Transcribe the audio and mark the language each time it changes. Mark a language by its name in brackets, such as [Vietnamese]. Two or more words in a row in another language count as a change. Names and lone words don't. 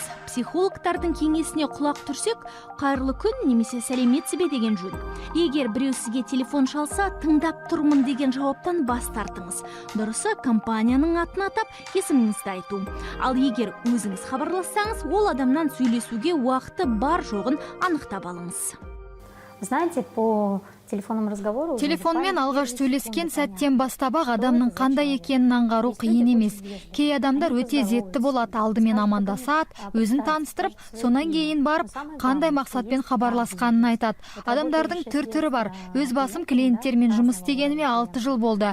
[Kazakh] Психологтардың кеңесіне құлақ түрсек, қайырлы күн немесе сәлеметсіз бе деген жөн. Егер біреу сізге телефон шалса, тыңдап тұрмын деген жауаптан бас тартыңыз. Дұрысы, компанияның атын атап, есіміңізді айту. Ал егер өзіңіз хабарлассаңыз, ол адамнан сөйлесуге уақыты бар жоғын анықтап алыңыз. [Russian] Знаете, по телефонному разговору... [Kazakh] Телефонмен алғаш сөйлескен сәттен бастап-ақ адамның қандай екенін аңғару қиын емес. Кей адамдар өте зетті болады, алдымен амандасады, өзін таныстырып, сонан кейін барып, қандай мақсатпен хабарласқанын айтады. Адамдардың түр-түрі бар. Өз басым клиенттермен жұмыс істегеніме 6 жыл болды.